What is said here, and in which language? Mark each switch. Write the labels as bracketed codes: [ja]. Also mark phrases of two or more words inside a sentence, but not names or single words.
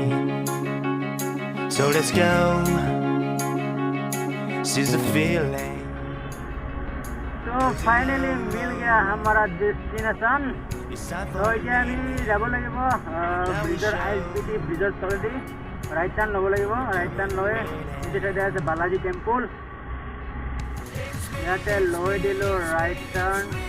[en] So let's go. Seize the feeling. [hi] तो फाइनली मिल गया हमारा डेस्टिनेशन। [as] तो এতিয়া আমি যাব লাগিব ব্ৰিজৰ ISBT ব্ৰিজৰ তলেদি [en] right turn [as] ল'ব লাগিব। [en] right turn [as] লৈ এইটো চাইডে আছে বালাজী টেম্পল, ইয়াতে লৈ দিলোঁ [en] right turn.